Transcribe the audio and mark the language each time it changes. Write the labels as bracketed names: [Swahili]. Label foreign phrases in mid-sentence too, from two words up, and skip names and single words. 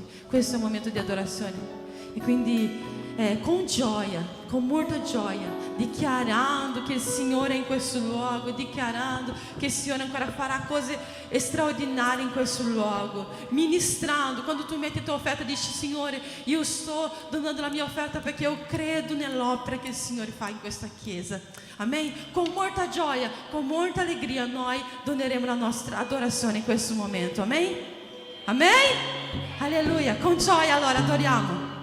[Italian] Questo è un momento di adorazione. E quindi con gioia, con molta gioia, dichiarando che il Signore è in questo luogo, dichiarando che il Signore ancora farà cose straordinarie in questo luogo, ministrando. Quando tu metti la tua offerta, dici: Signore, io sto donando la mia offerta perché io credo nell'opera che il Signore fa in questa chiesa. [Portuguese] Amém? Com muita gioia, com muita alegria, [Italian] noi doneremo la nostra adorazione in questo momento. [Portuguese] Amém? [Italian] Amém? Alleluia. [Portuguese] Com gioia [Italian] allora adoriamo.